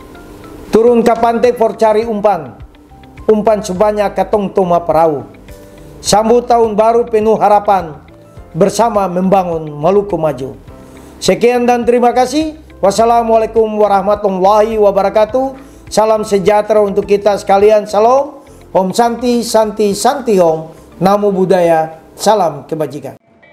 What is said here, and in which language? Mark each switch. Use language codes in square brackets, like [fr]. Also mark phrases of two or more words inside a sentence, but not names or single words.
[abs] Turun ke pantai for cari umpan, umpan sebanyak katong toma perahu. [id] Sambut tahun baru penuh harapan, bersama membangun Maluku maju. Sekian dan terima kasih. [ar] والسلام عليكم ورحمة الله وبركاته. [id] Salam sejahtera untuk kita sekalian. [sa] Salam. ॐ शान्ति शान्ति शान्ति ॐ. [pi] Namo Buddhaya. [id] Salam kebajikan.